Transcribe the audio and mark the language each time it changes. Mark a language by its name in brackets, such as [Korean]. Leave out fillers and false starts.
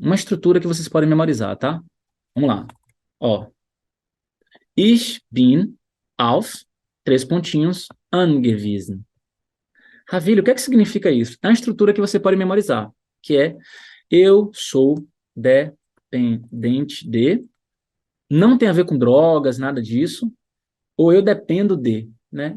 [Portuguese] Uma estrutura que vocês podem memorizar, tá? Vamos lá. Ó. [German] Ich bin auf, [Portuguese] 3 pontinhos, [German] angewiesen. [Portuguese] Ravilho, o que é que significa isso? É uma estrutura que você pode memorizar, que é eu sou dependente de, não tem a ver com drogas, nada disso, ou eu dependo de, né?